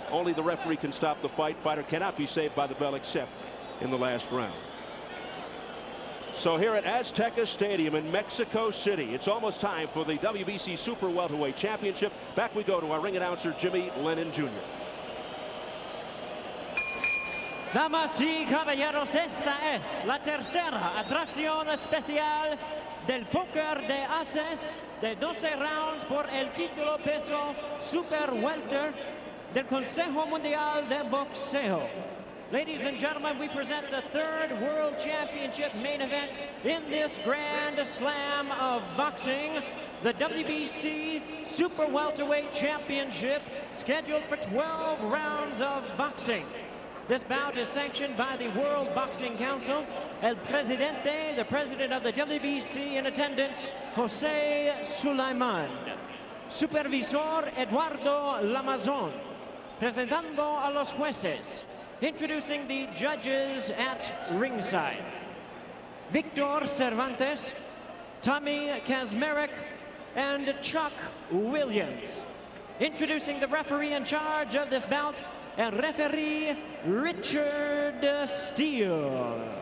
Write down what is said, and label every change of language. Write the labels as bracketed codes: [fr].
[en] Only the referee can stop the fight. Fighter cannot be saved by the bell except in the last round. So here at Azteca Stadium in Mexico City, it's almost time for the WBC Super Welterweight Championship. Back we go to our ring announcer, Jimmy Lennon Jr. [es] Damas y caballeros, esta es la tercera atracción especial del póker de ases de 12 rounds por el título peso Super Welter del Consejo Mundial de Boxeo. [en] Ladies and gentlemen, we present the 3rd World Championship main event in this Grand Slam of boxing. The WBC Super Welterweight Championship, scheduled for 12 rounds of boxing. This bout is sanctioned by the World Boxing Council. [es] El Presidente, [en] the president of the WBC in attendance, Jose Sulaiman. Supervisor Eduardo Lamazon. [es] Presentando a los jueces. [en] Introducing the judges at ringside. Victor Cervantes, Tommy Kazmarek, and Chuck Williams. Introducing the referee in charge of this bout, and referee Richard Steele.